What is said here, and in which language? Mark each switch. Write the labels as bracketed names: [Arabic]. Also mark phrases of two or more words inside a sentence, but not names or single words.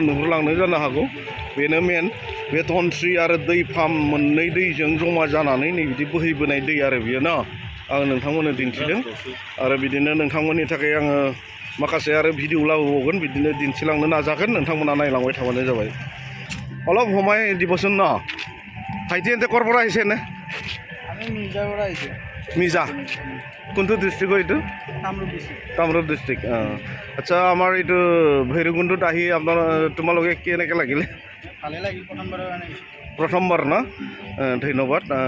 [Bodo] नुहुरलांनो जानो हागौ बेनो मेन बे धनस्रि आरो दै फार्म मोननै दैजों जमा जानानै नै बिदि बोहैबोनाय दै आरो बियो न आं नोंथांमोननो दिन्थिदों आरो बिदिनो नोंथांमोननि थाखाय आङो माखासे आरो भिडिअ लाबोबावगोन बिदिनो दिन्थिलांनो नाजागोन नोंथांमोना नायलांबाय थाबानो जाबाय [Assamese] অলপ সময় দিবচোন ন ভাইটি এতে ক'ৰ পৰা আহিছে নে মিজা কোনটো ডিষ্ট্ৰিক্টৰ এইটো কামৰূপ ডিষ্ট্ৰিক্ট আচ্ছা আমাৰ এইটো ভৈৰৱকুণ্ডত আহি আপোনাৰ তোমালোকে কেনেকৈ লাগিলে প্ৰথমবাৰ ন ধন্যবাদ